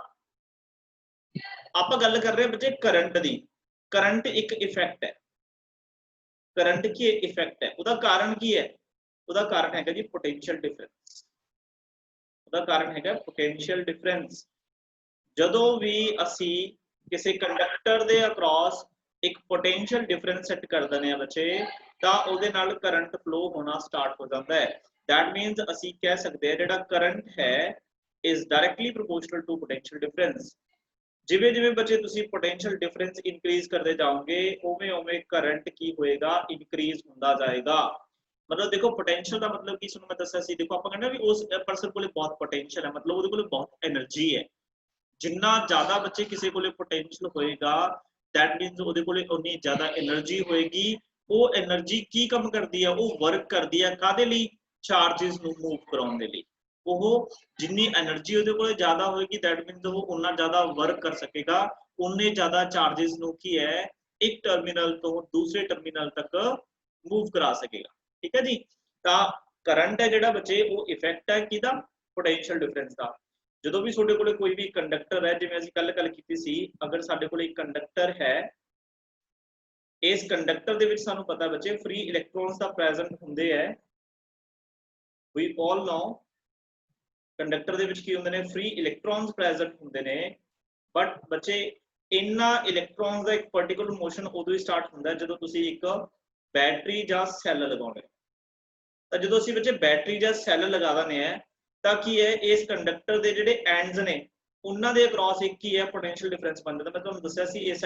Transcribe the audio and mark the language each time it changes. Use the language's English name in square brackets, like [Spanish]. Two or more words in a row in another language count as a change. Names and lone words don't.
[Punjabi] ਆਪਾਂ ਗੱਲ ਕਰ ਰਹੇ ਹਾਂ ਬੱਚੇ ਕਰੰਟ ਦੀ ਕਰੰਟ ਇੱਕ ਇਫੈਕਟ ਹੈ ਕਰੰਟ ਕੀ ਇਫੈਕਟ ਹੈ ਉਹਦਾ ਕਾਰਨ ਕੀ ਹੈ ਉਹਦਾ ਕਾਰਨ ਹੈਗਾ ਜੀ [English] potential difference [Punjabi] ਉਹਦਾ ਕਾਰਨ ਹੈਗਾ [English] potential difference [Punjabi] ਜਦੋਂ ਵੀ ਅਸੀਂ ਕਿਸੇ ਕੰਡਕਟਰ ਦੇ ਅਕ੍ਰੋਸ ਇੱਕ [English] potential difference set [Punjabi] ਕਰ ਦਿੰਦੇ ਆ ਬੱਚੇ ਤਾਂ ਉਹਦੇ ਨਾਲ [English] current flow [Punjabi] ਹੋਣਾ ਸਟਾਰਟ ਹੋ ਜਾਂਦਾ ਹੈ [English] that means [Punjabi] ਅਸੀਂ ਕਹਿ ਸਕਦੇ ਹਾਂ ਜਿਹੜਾ ਕਰੰਟ ਹੈ [English] is directly proportional to potential difference [Punjabi] ਜਿਵੇਂ ਜਿਵੇਂ ਬੱਚੇ ਤੁਸੀਂ [English] potential difference increase [Punjabi] ਕਰਦੇ ਜਾਓਗੇ ਉਵੇਂ ਉਵੇਂ ਕਰੰਟ ਕੀ ਹੋਏਗਾ ਇਨਕਰੀਜ਼ ਹੁੰਦਾ ਜਾਏਗਾ ਮਤਲਬ ਦੇਖੋ ਪੋਟੈਂਸ਼ੀਅਲ ਦਾ ਮਤਲਬ ਕੀ ਤੁਹਾਨੂੰ ਮੈਂ ਦੱਸਿਆ ਸੀ ਦੇਖੋ ਆਪਾਂ ਕਹਿੰਦੇ ਵੀ ਉਸ ਪਰਸਨ ਕੋਲੇ ਬਹੁਤ ਪੋਟੈਂਸ਼ੀਅਲ ਹੈ ਮਤਲਬ ਉਹਦੇ ਕੋਲੇ ਬਹੁਤ એનર્ਜੀ ਹੈ ਜਿੰਨਾ ਜ਼ਿਆਦਾ ਬੱਚੇ ਕਿਸੇ ਕੋਲੇ ਪੋਟੈਂਸ਼ੀਅਲ ਹੋਏਗਾ that means ਉਹਦੇ ਕੋਲੇ ਉਨੀ ਜ਼ਿਆਦਾ એનર્ਜੀ ਹੋਏਗੀ ਉਹ એનર્ਜੀ ਕੀ ਕੰਮ ਕਰਦੀ ਹੈ ਉਹ ਵਰਕ ਕਰਦੀ ਹੈ ਕਾਦੇ ਲਈ ਚਾਰजेस ਨੂੰ ਮੂਵ ਕਰਾਉਣ ਦੇ ਲਈ ਉਹ ਜਿੰਨੀ એનર્ਜੀ ਉਹਦੇ ਕੋਲੇ ਜ਼ਿਆਦਾ ਹੋਏਗੀ [English] that means [Punjabi] ਉਹ ਉਨਾ ਜ਼ਿਆਦਾ ਵਰਕ ਕਰ ਸਕੇਗਾ ਉਨੇ ਜ਼ਿਆਦਾ ਚਾਰजेस ਨੂੰ ਕੀ ਹੈ ਇੱਕ ਟਰਮੀਨਲ ਤੋਂ ਦੂਸਰੇ ਟਰਮੀਨਲ ਤੱਕ ਮੂਵ ਕਰਾ ਸਕੇਗਾ ਠੀਕ ਹੈ ਜੀ ਤਾਂ ਕਰੰਟ ਹੈ ਜਿਹੜਾ ਬੱਚੇ ਉਹ ਇਫੈਕਟ ਹੈ ਕਿਹਦਾ [English] potential difference [Punjabi] ਦਾ ਜਦੋਂ ਵੀ ਤੁਹਾਡੇ ਕੋਲੇ ਕੋਈ ਵੀ ਕੰਡਕਟਰ ਹੈ ਜਿਵੇਂ ਅਸੀਂ ਕੱਲ ਗੱਲ ਕੀਤੀ ਸੀ ਅਗਰ ਸਾਡੇ ਕੋਲੇ ਇੱਕ ਕੰਡਕਟਰ ਹੈ ਇਸ ਕੰਡਕਟਰ ਦੇ ਵਿੱਚ ਸਾਨੂੰ ਪਤਾ ਬੱਚੇ [English] free electrons [Punjabi] ਦਾ ਪ੍ਰੈਜ਼ੈਂਟ ਹੁੰਦੇ ਹੈ [English] we all know [Punjabi] ਕੰਡਕਟਰ ਦੇ ਵਿੱਚ ਕੀ ਹੁੰਦੇ ਨੇ [English] free electrons present [Punjabi] ਹੁੰਦੇ ਨੇ ਬਟ ਬੱਚੇ ਇਨ੍ਹਾਂ ਇਲੈਕਟ੍ਰੋਨਸ ਦਾ ਇੱਕ [English] particular motion [Punjabi] ਉਦੋਂ ਹੀ ਸਟਾਰਟ ਹੁੰਦਾ ਜਦੋਂ ਤੁਸੀਂ ਇੱਕ ਬੈਟਰੀ ਜਾਂ ਸੈੱਲ ਲਗਾਉਂਦੇ ਤਾਂ ਜਦੋਂ ਅਸੀਂ ਬੱਚੇ ਬੈਟਰੀ ਜਾਂ ਸੈੱਲ ਲਗਾ ਦਿੰਦੇ ਆ ਤਾਂ ਕੀ ਹੈ ਇਸ ਕੰਡਕਟਰ ਦੇ ਜਿਹੜੇ ਐਂਡਸ ਨੇ ਉਹਨਾਂ ਦੇ ਅਕ੍ਰੋਸ ਇੱਕ ਕੀ ਹੈ [English] potential difference [Punjabi] ਬਣ ਜਾਂਦਾ ਮੈਂ ਤੁਹਾਨੂੰ ਦੱਸਿਆ ਸੀ ਇਸ